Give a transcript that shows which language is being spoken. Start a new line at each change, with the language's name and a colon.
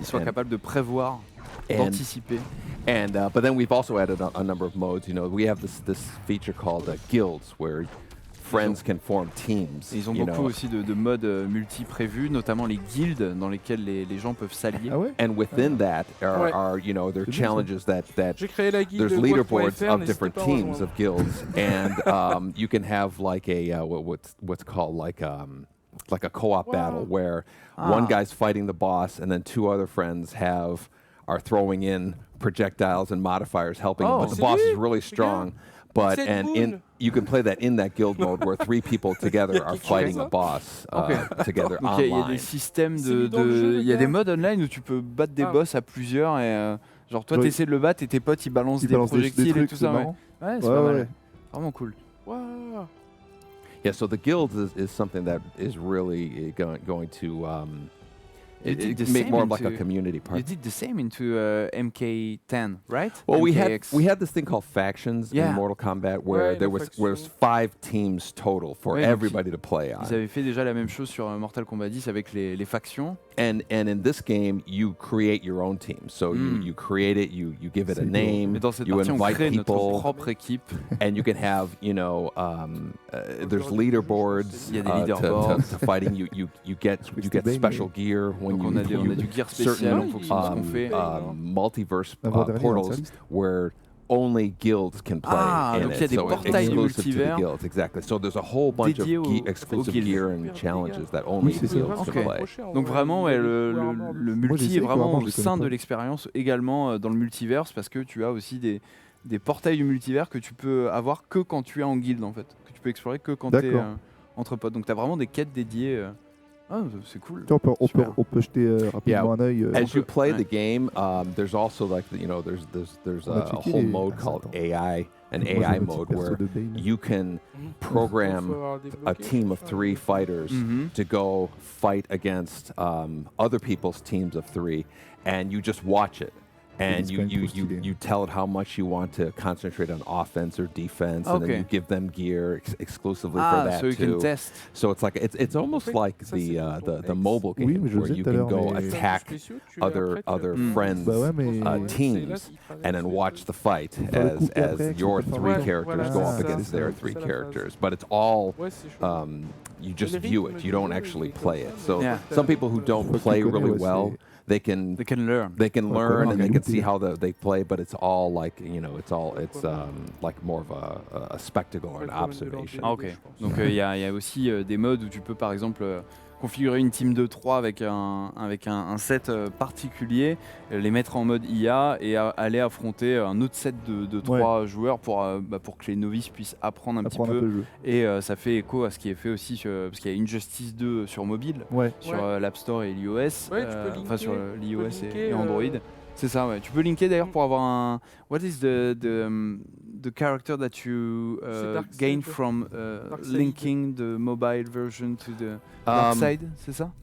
French: Ils soient capables de prévoir, d'anticiper.
English: And but then we've also added a number of modes. You know, we have this feature called guilds where friends can form teams.
French: Ils ont beaucoup aussi de modes multi prévus, notamment les guildes dans lesquelles les gens peuvent s'allier.
English: And within that are you know, there are challenges that there's leaderboards of different teams of guilds, and you can have like a what's called like a co-op battle where one guy's fighting the boss and then two other friends are throwing in projectiles and modifiers helping him, but the boss is really strong. But you can play that in that guild mode where three people together are fighting a boss together
French: donc
English: online.
French: Il y a des systèmes il y a des modes online où tu peux battre des boss à plusieurs et genre toi t'essaies de le battre et tes potes ils balancent des projectiles et tout ça. C'est pas mal. Vraiment cool.
English: Yeah, so the guilds is something that is really going to it make more like a community part. You did the same into MK10, right? Well, MKX. we had this thing called factions in Mortal Kombat where there was 5 teams total for everybody to play on.
French: Ils avaient fait déjà la même chose sur Mortal Kombat 10 avec les factions.
English: And in this game, you create your own team. So you create it, you give it a name, you invite people, and you can have, there's leaderboards to fighting. You get special gear when
French: on a du gear spécial en fonction de ce qu'on fait.
English: Multiverse portals where only guilds can play in
French: donc
English: it.
French: il y a des portails du multivers.
English: Guilds, exactly. So there's a whole bunch of exclusive gear and challenges that only guilds can play.
French: Donc vraiment, le multi est vraiment au sein de l'expérience également dans le multivers parce que tu as aussi des portails du multivers que tu peux avoir que quand tu es en guilde en fait, que tu peux explorer que quand tu es entre potes. Donc tu as vraiment des quêtes dédiées. C'est cool. On peut jeter rapidement un œil.
English: As you play the game, there's also there's a whole mode called AI, an AI mode where you can program a team of 3 fighters to go fight against other people's teams of 3, and you just watch it. And you tell it how much you want to concentrate on offense or defense, and then you give them gear exclusively for that so you can test. So it's like it's almost like the mobile game where you can go attack other friends' teams and then watch the fight as your 3 characters go up against their 3 characters. But it's all you just view it. You don't actually play it. So some people who don't play really well. They can learn. They can learn and they can see how they play, but it's all like it's like more of a spectacle or an observation. Ok.
French: Donc il y a aussi des modes où tu peux par exemple configurer une team de 3 avec un set particulier, les mettre en mode IA et aller affronter un autre set de 3 joueurs pour que les novices puissent apprendre un petit peu. Et ça fait écho à ce qui est fait aussi parce qu'il y a Injustice 2 sur mobile, sur l'App Store et l'iOS, enfin sur l'iOS et Android. C'est ça, ouais. Tu peux linker d'ailleurs pour avoir un.
English: What is the character that you gain from linking the mobile version to the dark side,
French: c'est ça?